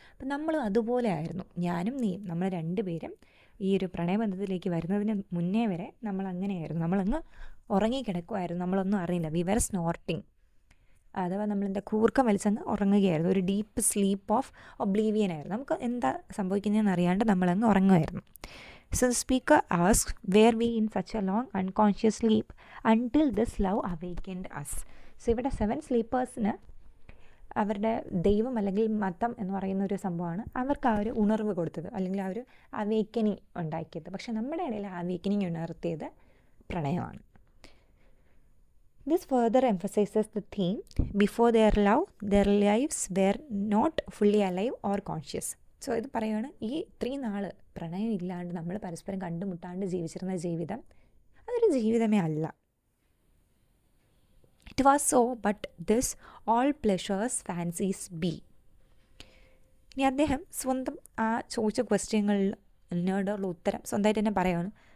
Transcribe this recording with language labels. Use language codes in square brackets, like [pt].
[ml] അപ്പം നമ്മളും അതുപോലെ ആയിരുന്നു, ഞാനും നീയും. നമ്മൾ രണ്ടുപേരും ഈ ഒരു പ്രണയബന്ധത്തിലേക്ക് വരുന്നതിന് മുന്നേ വരെ നമ്മൾ അങ്ങനെയായിരുന്നു, നമ്മളങ്ങ് ഉറങ്ങിക്കിടക്കുമായിരുന്നു, നമ്മളൊന്നും അറിയില്ല. [en] we were snorting, [ml] അഥവാ നമ്മളെന്താ കൂർക്കം വലിച്ചങ്ങ് ഉറങ്ങുകയായിരുന്നു. ഒരു ഡീപ്പ് സ്ലീപ്പ് ഓഫ് ഒബ്ലീവിയൻ ആയിരുന്നു, നമുക്ക് എന്താ സംഭവിക്കുന്നതെന്ന് അറിയാണ്ട് നമ്മളങ്ങ് ഉറങ്ങുമായിരുന്നു. [en] So the speaker asked, were we in such a long unconscious sleep until this love awakened us? [ml] So ഇവിടെ 7 സ്ലീപ്പേഴ്സിന് അവരുടെ ദൈവം അല്ലെങ്കിൽ മതം എന്ന് പറയുന്ന ഒരു സംഭവമാണ് അവർക്ക് ആ ഒരു ഉണർവ് കൊടുത്തത്, അല്ലെങ്കിൽ ആ ഒരു അവേക്കനിങ് ഉണ്ടാക്കിയത്. പക്ഷെ നമ്മുടെ ഇടയിൽ അവേക്കനിങ് ഉണർത്തിയത് പ്രണയമാണ്. [en] This further emphasizes the theme, before their love, their lives were not fully alive or conscious. [ml] So ഇത് പറയുകയാണ്, ഈ ഇത്രയും നാൾ പ്രണയം ഇല്ലാണ്ട് നമ്മൾ പരസ്പരം കണ്ടുമുട്ടാണ്ട് ജീവിച്ചിരുന്ന ജീവിതം അതൊരു ജീവിതമേ അല്ല. [en] It was so, but this all pleasures fancies be. [ml] ഇനി അദ്ദേഹം സ്വന്തം ആ ചോദിച്ച ക്വസ്റ്റ്യനോടുള്ള ഉത്തരം സ്വന്തമായിട്ട് തന്നെ പറയുകയാണ്.